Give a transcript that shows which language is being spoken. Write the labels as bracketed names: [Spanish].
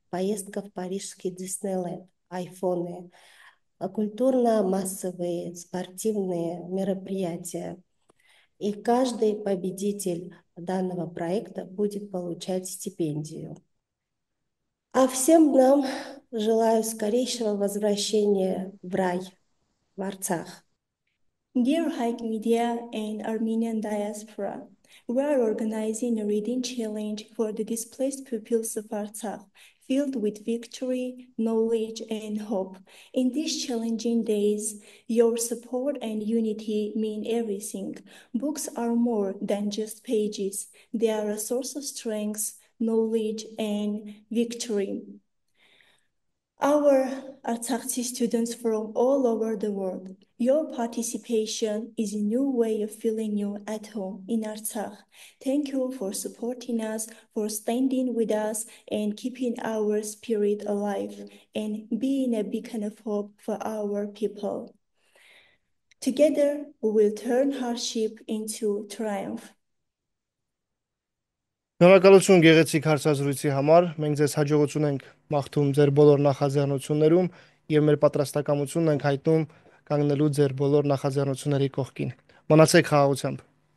[Russian] Поездка в парижский Диснейленд, айфоны, культурно-массовые спортивные мероприятия. И каждый победитель данного проекта будет получать стипендию. А всем нам желаю скорейшего возвращения в рай, в Арцах. [English] Dear Hike Media and Armenian Diaspora, we are organizing a reading challenge for the displaced pupils of Artsakh, filled with victory, knowledge, and hope. In these challenging days, your support and unity mean everything. Books are more than just pages, they are a source of strength, knowledge, and victory. Our Artsakhi students from all over the world, your participation is a new way of feeling you at home in Artsakh. Thank you for supporting us, for standing with us, and keeping our spirit alive, and being a beacon of hope for our people. Together, we will turn hardship into triumph. [Armenian] Շնորհակալություն գեղեցիկ հարցազրույցի համար։ Մենք ձեզ հաջողություն ենք մաղթում ձեր բոլոր նախաձեռնություններում եւ մեր պատրաստակամությունն ենք հայտնում կանգնելու ձեր բոլոր նախաձեռնությունների կողքին։ Մնացեք խաղաղությամբ։